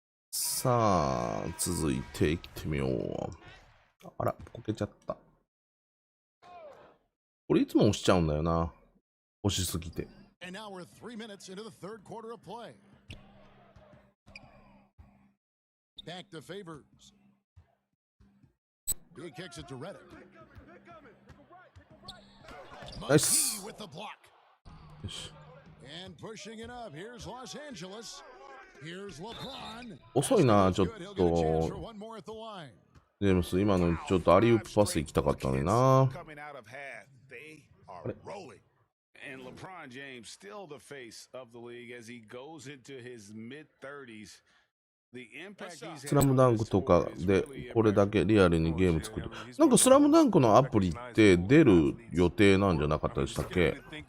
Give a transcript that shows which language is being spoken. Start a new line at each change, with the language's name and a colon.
Japanese: さあ、続いていってみよう。あら、こけちゃった。これいつも押しちゃうんだよな。押しすぎて。
English: And now we're 3 minutes into the third quarter of play. Back to Favors. He kicks it to Redick. Nice. McGee with the block.
Japanese: よし。
English: And pushing it up. Here's Los Angeles. Here's LeBron.
Japanese: 遅いな、ちょっ
English: Good. He'll get a chance
Japanese: と
English: for。 one more at the line.
Japanese: ジェームス、今のちょっとアリウープパス行きたかったのにな。
English: Coming out of half, they are rolling. And LeBron James still the face of the league as he goes into his mid-30s. The impact he's
Japanese: スラムダンクとかでこれだけリアルにゲーム作る。なんかスラムダンクのアプリって出る予定なんじゃなかったでしたっけ？